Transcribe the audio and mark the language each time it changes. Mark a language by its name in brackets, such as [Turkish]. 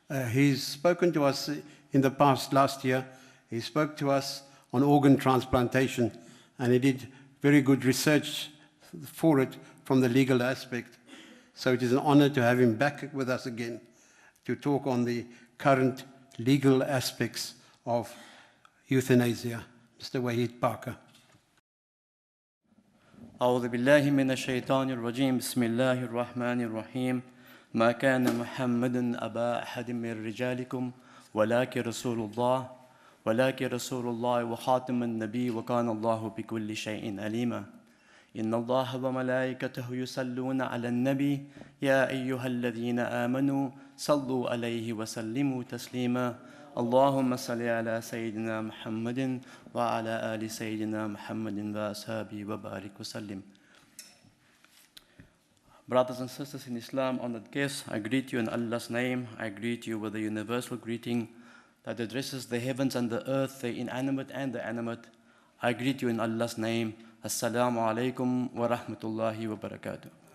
[English] He's spoken to us in the past, last year. He spoke to us on organ transplantation, and he did very good research for it from the legal aspect. So it is an honor to have him back with us again to talk on the current legal aspects of euthanasia. Mr. Wahid Parker. [Arabic] أعوذ بالله من الشيطان الرجيم بسم الله الرحمن الرحيم ما كان محمد أبا أحد من رجالكم ولكن رسول الله وخاتم النبي وكان الله بكل شيء عليما إن الله وملائكته يصلون على النبي يا أيها الذين آمنوا صلوا عليه وسلموا تسليما اللهم صل على سيدنا محمد وعلى آل سيدنا محمد وأصحابه وبارك وسلم. [English] Brothers and sisters in Islam, honored guests, I greet you in Allah's name. I greet you with a universal greeting that addresses the heavens and the earth, the inanimate and the animate. I greet you in Allah's name. [Arabic] Assalamu alaikum wa rahmatullahi wa barakatuh.